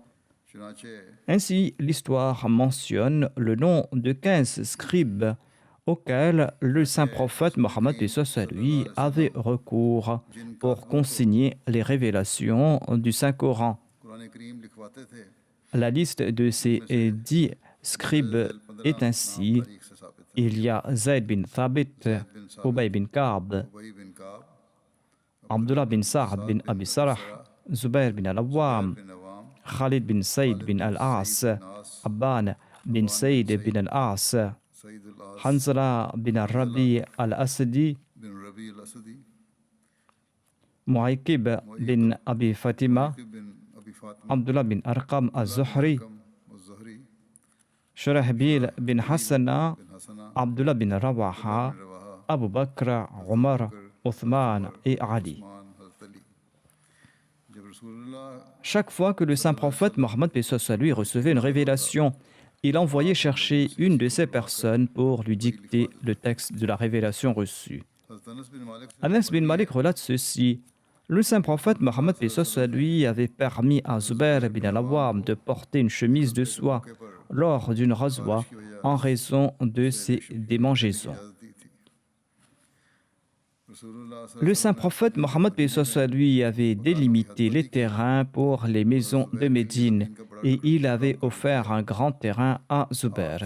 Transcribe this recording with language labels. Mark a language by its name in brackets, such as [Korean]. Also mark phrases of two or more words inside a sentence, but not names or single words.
[French] Ainsi, l'histoire mentionne le nom de 15 scribes auxquels le saint prophète Mohammed lui avait recours pour consigner les révélations du Saint-Coran. La liste de ces 10 scribes est ainsi: il y a Zayd bin Thabit, Ubay bin Ka'b, Abdullah bin Sa'd bin Abi Sarh, Zubair bin al-Awwam, Khalid bin Saïd bin al-As, Abban bin Saïd bin al-As, Hanzala bin al-Rabi al-Asadi, Mu'aykib bin Abi Fatima, Abdullah bin Arqam al-Zuhri, Shurahbil bin Hassana, Abdullah bin Rawaha, Abu Bakr, Omar, Othman et Ali. Chaque fois que le saint prophète Mohammed lui recevait une révélation, il envoyait chercher une de ces personnes pour lui dicter le texte de la révélation reçue. Anas bin Malik relate ceci: le saint prophète Mohammed lui avait permis à Zubair bin al-Awwam de porter une chemise de soie lors d'une razwa en raison de ses démangeaisons. Le saint prophète Mohammed lui avait délimité les terrains pour les maisons de Médine et il avait offert un grand terrain à Zubair.